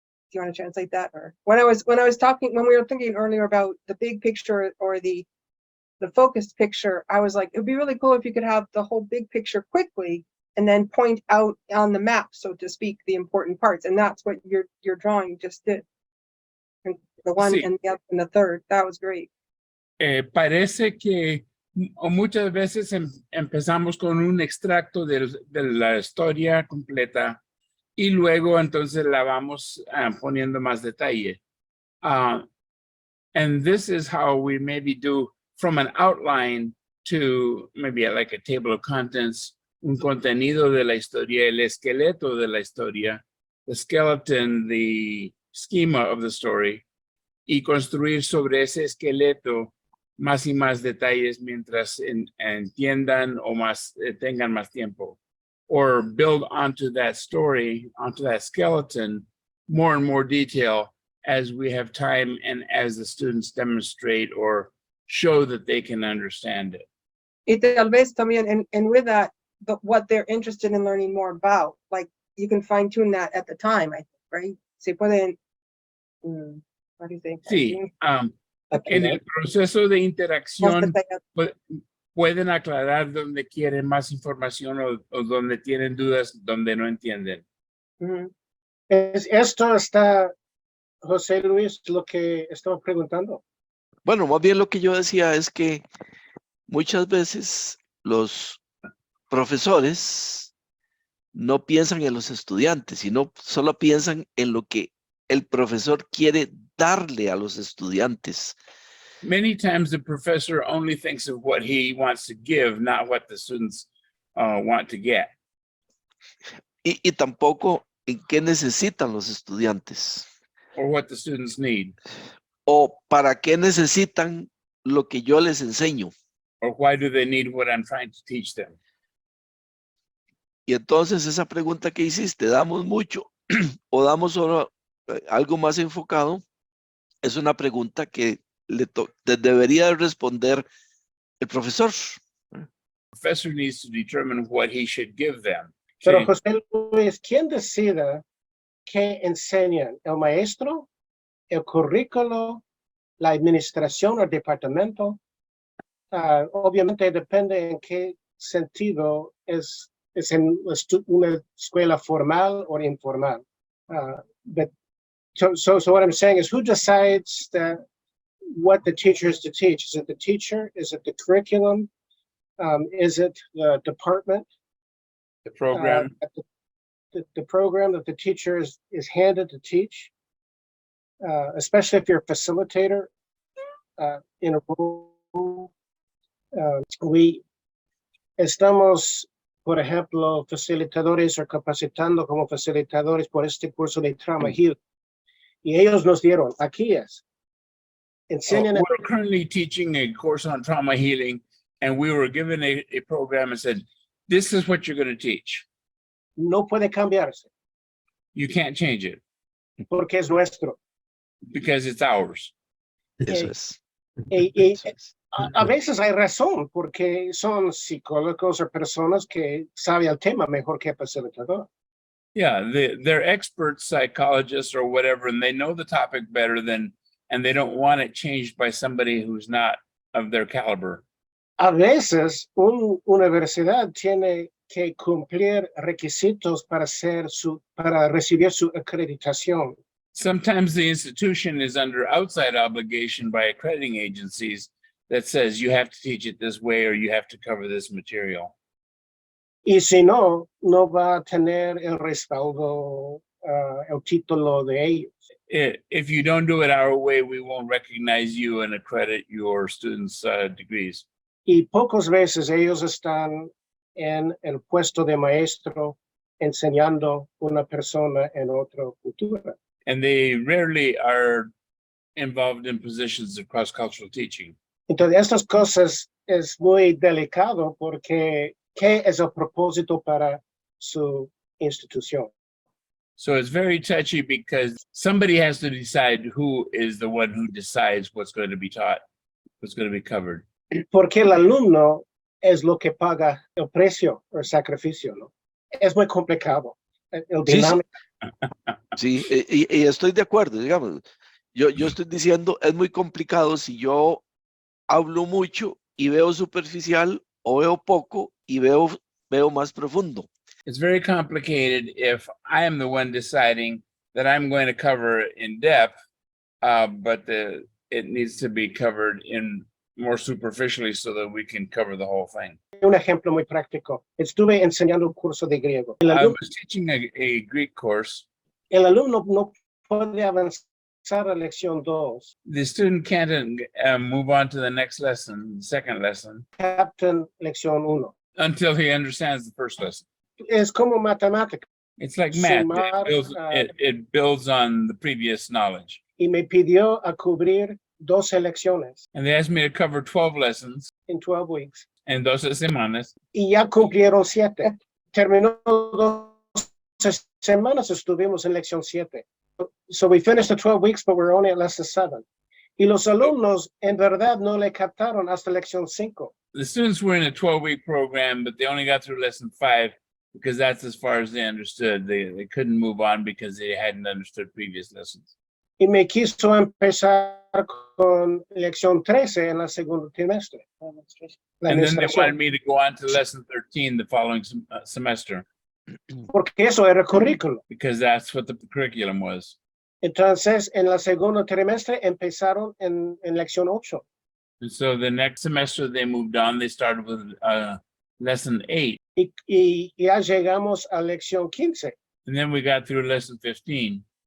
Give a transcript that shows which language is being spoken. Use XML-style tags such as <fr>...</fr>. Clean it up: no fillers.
<en>Do you want to translate that? Or when we were thinking earlier about the big picture or the focused picture, I was like, it'd be really cool if you could have the whole big picture quickly and then point out on the map, so to speak, the important parts. And that's what your drawing just did. And the one</en> <es>Sí.</es> <en>and the other and the third, that was great.</en> <es>Parece que muchas veces empezamos con un extracto de la historia completa y luego entonces la vamos poniendo más detalle.</es> <en>And this is how we maybe do from an outline to maybe like a table of contents,</en> <es>un contenido de la historia,</es> <en>el esqueleto de la historia, the skeleton, the schema of the story,</en> <es>y construir sobre ese esqueleto más y más detalles mientras entiendan o tengan más tiempo.</es> <en>Or build onto that story, onto that skeleton, more and more detail as we have time and as the students demonstrate or show that they can understand it.</en> <es>Y tal vez también,</es> <en>and with that, what they're interested in learning more about, like you can fine tune that at the time, I think, right?</en> <es>Se pueden,</es> <en>what do you think?</en> <es>Sí, en el proceso de interacción pueden aclarar donde quieren más información o donde tienen dudas, donde no entienden. Esto está, José Luis, lo que estaba preguntando. Bueno, más bien lo que yo decía es que muchas veces los profesores no piensan en los estudiantes, sino solo piensan en lo que el profesor quiere darle a los estudiantes.</es> <en>Many times the professor only thinks of what he wants to give, not what the students want to get.</en> <es>Y tampoco en qué necesitan los estudiantes.</es> <en>Or what the students need.</en> <es>O para qué necesitan lo que yo les enseño.</es> <en>Or why do they need what I'm trying to teach them?</en> <es>Y entonces esa pregunta que hiciste, ¿damos mucho o damos solo algo más enfocado? Es una pregunta que debería responder el profesor.</es> <en>The professor needs to determine what he should give them.</en> <es>Pero José Luis, ¿quién decide qué enseñan? ¿El maestro? ¿El currículo? ¿La administración o el departamento? Obviamente depende en qué sentido es en una escuela formal o informal.</es> <en>But so what I'm saying is, who decides what the teacher is to teach? Is it the teacher? Is it the curriculum? Is it the department? The program. The program that the teacher is handed to teach, especially if you're a facilitator in a role.</en> <es>Estamos, por ejemplo, facilitadores o capacitando como facilitadores por este curso de trauma healing. Y ellos nos dieron, aquí es. Enseñan.</es> <en>We're currently teaching a course on trauma healing, and we were given a program and said, this is what you're going to teach.</en> <es>No puede cambiarse.</es> <en>You can't change it.</en> <es>Porque es nuestro.</es> <en>Because it's ours.</en> <es>Eso es. A veces hay razón, porque son psicólogos o personas que saben el tema mejor que el facilitador.</es> <en>Yeah, they're experts, psychologists or whatever, and they know the topic better and they don't want it changed by somebody who's not of their caliber.</en> <es>A veces una universidad tiene que cumplir requisitos para recibir su acreditación.</es> <en>Sometimes the institution is under outside obligation by accrediting agencies that says you have to teach it this way or you have to cover this material.</en> <es>Y si no, no va a tener el respaldo, el título de ellos.</es> <en>If you don't do it our way, we won't recognize you and accredit your students' degrees.</en> <es>Y pocas veces ellos están en el puesto de maestro enseñando una persona en otra cultura.</es> <en>And they rarely are involved in positions of cross-cultural teaching.</en> <es>Entonces, estas cosas es muy delicado porque ¿qué es el propósito para su institución?</es> <en>So it's very touchy because somebody has to decide who is the one who decides what's going to be taught, what's going to be covered.</en> <es>Porque el alumno es lo que paga el precio o el sacrificio, ¿no? Es muy complicado. El dinámico. Sí, y estoy de acuerdo, digamos. Yo estoy diciendo, es muy complicado si yo hablo mucho y veo superficial o veo poco y veo más profundo.</es> <en>It's very complicated if I am the one deciding that I'm going to cover in depth, but it needs to be covered in more superficially so that we can cover the whole thing.</en> <es>Un ejemplo muy práctico. Estuve enseñando un curso de griego.</es> <en>I was teaching a Greek course.</en> <es>El alumno no puede avanzar a lección 2.</es> <en>The student can't move on to the next lesson, second lesson,</en> <es>Captain lección 1.</es> <en>until he understands the first lesson.</en> <es>Es como matemática.</es> <en>It's like math.</en> <es>Sumar,</es> <en>It builds on the previous knowledge.</en> <es>Y me pidió a cubrir 12 lecciones</es> <en>And they asked me to cover 12 lessons in 12 weeks.</en> <es>en 12 semanas. Y ya cumplieron 7. Terminó 12 semanas, estuvimos en lección 7.</es> <en>So we finished the 12 weeks, but we're only at lesson 7.</en> <es>Y los alumnos en verdad no le captaron hasta lección 5.</es> <en>The students were in a 12-week program, but they only got through lesson 5 because that's as far as they understood. They couldn't move on because they hadn't understood previous lessons.</en> <es>Y me quiso empezar con lección 13 en el segundo trimestre. La</es> <en>And then they</en> <es>administración.</es> <en>wanted me to go on to lesson 13 the following semester</en> <es>Porque eso era currículo.</es> <en>because that's what the curriculum was.</en> <es>Entonces, en el segundo trimestre empezaron en lección 8.</es> <en>And so the next semester they moved on. They started with lesson 8.</en> <es>Y ya llegamos a lección 15.</es> <en>And then we got through lesson 15.</en>